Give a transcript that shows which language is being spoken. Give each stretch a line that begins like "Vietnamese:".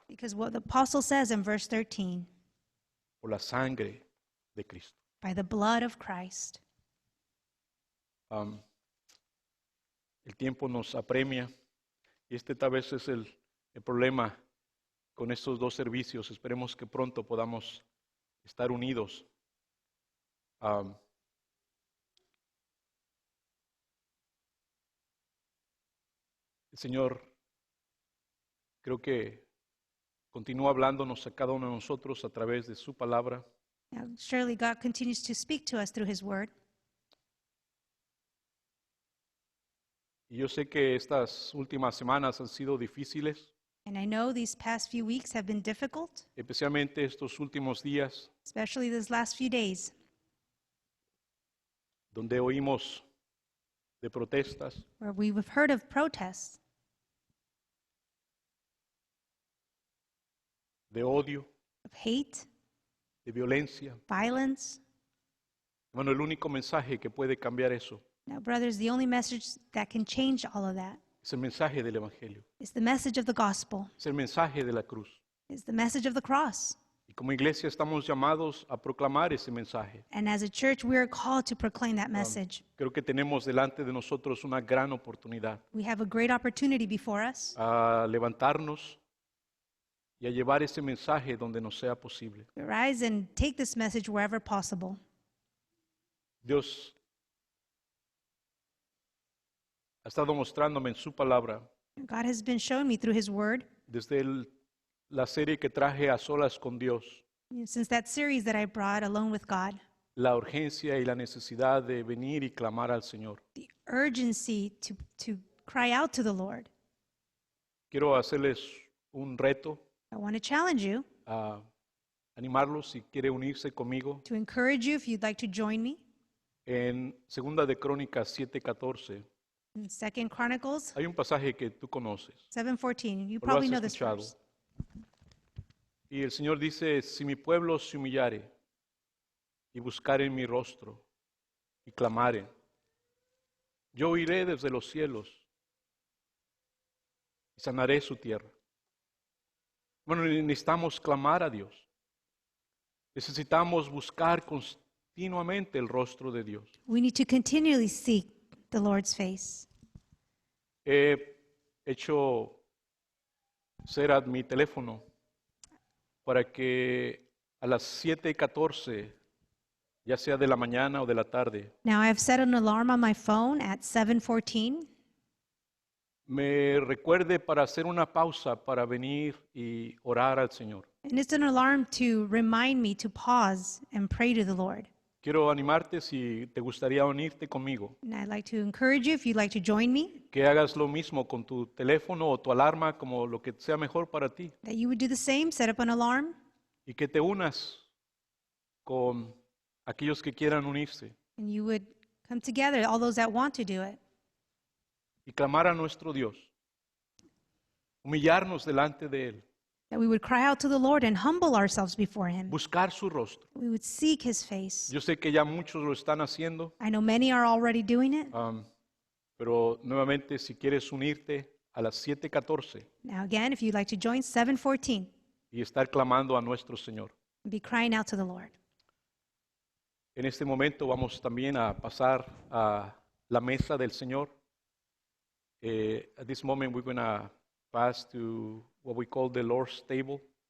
English: because what the apostle says in verse 13,
Spanish: por la sangre de Cristo.
English: by the blood of Christ.
Spanish: El tiempo nos apremia y este tal vez es el problema con estos dos servicios. Esperemos que pronto podamos estar unidos. El Señor creo que continúa hablándonos a cada uno de nosotros a través de su palabra.
English: Now, surely God continues to speak to us through his word.
Spanish: Y yo sé que estas últimas semanas han sido difíciles,
English: And I know these past few weeks have been difficult,
Spanish: especialmente estos últimos días
English: especially these last few days,
Spanish: donde oímos de protestas,
English: where we've heard of protests,
Spanish: de odio,
English: of hate,
Spanish: de violencia.
English: violence.
Spanish: Bueno, el único mensaje que puede cambiar eso
English: Now, brothers, the only message that can change all of that
Spanish: es el mensaje del Evangelio,
English: is the message of the gospel,
Spanish: es el mensaje de la cruz.
English: is the message of the cross.
Spanish: Y como iglesia estamos llamados a proclamar ese mensaje.
English: And as a church, we are called to proclaim that message.
Spanish: Creo que tenemos delante de nosotros una gran oportunidad
English: We have a great opportunity before us
Spanish: a levantarnos y a llevar ese mensaje donde nos sea posible.
English: to rise and take this message wherever possible.
Spanish: Dios ha estado mostrándome en su palabra
English: God has been showing me through his word,
Spanish: desde la serie que traje a solas con Dios,
English: since that series that I brought, Alone with God,
Spanish: la urgencia y la necesidad de venir y clamar al Señor.
English: the urgency to cry out to the Lord.
Spanish: Quiero hacerles un reto,
English: I want to challenge you,
Spanish: a animarlos si quiere unirse conmigo.
English: to encourage you if you'd like to join me.
Spanish: En Segunda de Crónicas 7:14
English: In 2 Chronicles
Spanish: hay un pasaje que tú conoces,
English: 7:14. You
Spanish: o lo
English: probably
Spanish: has
English: know this
Spanish: escuchado.
English: verse.
Spanish: Y el Señor dice, si mi pueblo se humillare y buscare mi rostro y clamare, yo oiré desde los cielos y sanaré su tierra. Bueno, necesitamos clamar a Dios. Necesitamos buscar continuamente el rostro de Dios.
English: We need to continually seek the Lord's face.
Spanish: He hecho ser mi teléfono para que a las 7:14, ya sea de la mañana o de la tarde,
English: Now, I've set an alarm on my phone at 7:14
Spanish: me recuerde para hacer una pausa para venir y orar al Señor.
English: and it's an alarm to remind me to pause and pray to the Lord.
Spanish: Quiero animarte si te gustaría unirte conmigo,
English: And I'd like to encourage you if you'd like to join me,
Spanish: que hagas lo mismo con tu teléfono o tu alarma, como lo que sea mejor para ti,
English: that you would do the same, set up an alarm,
Spanish: y que te unas con aquellos que quieran unirse
English: and you would come together, all those that want to do it,
Spanish: y clamar a nuestro Dios, humillarnos delante de Él,
English: that we would cry out to the Lord and humble ourselves before him.
Spanish: buscar su rostro.
English: We would seek his face.
Spanish: Yo sé que ya muchos lo están haciendo,
English: I know many are already doing it.
Spanish: pero nuevamente si quieres unirte a las 7:14
English: Now again, if you'd like to join, 7:14,
Spanish: y estar clamando a nuestro Señor.
English: and be crying out to the Lord.
Spanish: En este momento vamos también a pasar a la mesa del Señor.
English: At this moment we're going to pass to what we call the Lord's table.